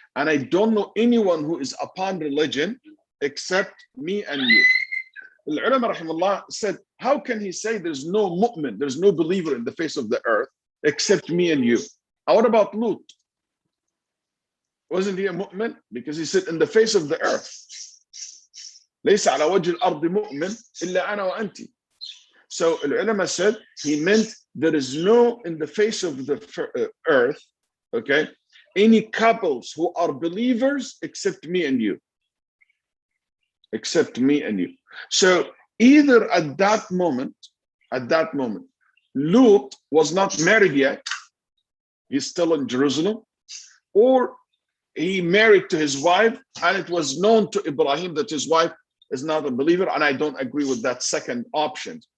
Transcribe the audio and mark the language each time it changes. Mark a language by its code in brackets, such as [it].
[en] And I don't know anyone who is upon religion except me and you. The ulama rahimahullah said, how can he say there's no mu'min, there's no believer in the face of the earth except me and you? And what about Lut? Wasn't he a mu'min? Because he said in the face of the earth. [ar] ليس على وجه الأرض مؤمن إلا أنا وأنت. [en] So the ulama said he meant there is no in the face of the earth, okay, any couples who are believers except me and you. Except me and you. So either at that moment, Lut was not married yet, he's still in Jerusalem, or he married to his wife and it was known to Ibrahim that his wife is not a believer, and I don't agree with that second option.